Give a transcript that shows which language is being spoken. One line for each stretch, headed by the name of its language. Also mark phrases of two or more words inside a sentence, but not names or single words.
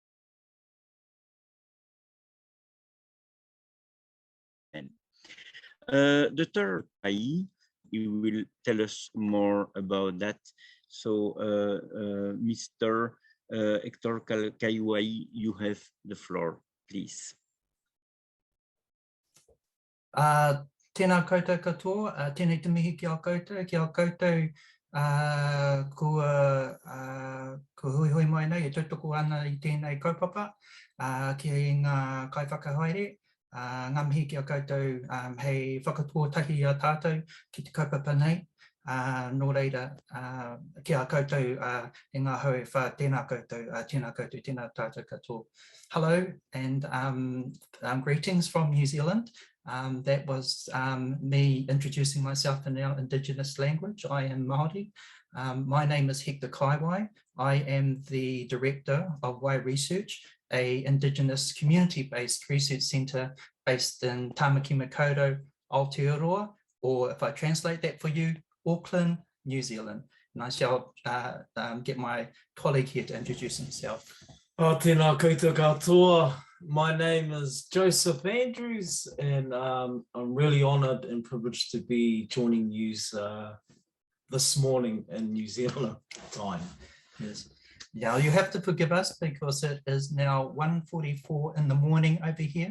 English: The third IE, you will tell us more about that. So, Mr. Hector Kaiwai, you have the floor, please.
Māori: Tēnā koutou katoa, tēnei te mihi ki a koutou, ko hui mai nei, e tautoko ana i tēnei kaupapa, ki ngā kaiwhakahaere, ngā mihi ki a koutou, hei whakatuotahi a tātou ki te kaupapa nei, nō reira, ki a koutou, e ngā hau wha tēnā koutou, tēnā tātou katoa.
English: Hello, and greetings from New Zealand. That was me introducing myself in our Indigenous language. I am Māori. My name is Hector Kaiwai. I am the director of Wai Research, a Indigenous community-based research centre based in Tamaki Makaurau, Aotearoa, or if I translate that for you, Auckland, New Zealand. And I shall get my colleague here to introduce himself.
Māori: Tēnā koutou katoa.
English: My name is Joseph Andrews, and I'm really honoured and privileged to be joining you this morning in New Zealand time. Yes. Now you have to forgive us because it is now 1:44 in the morning over here.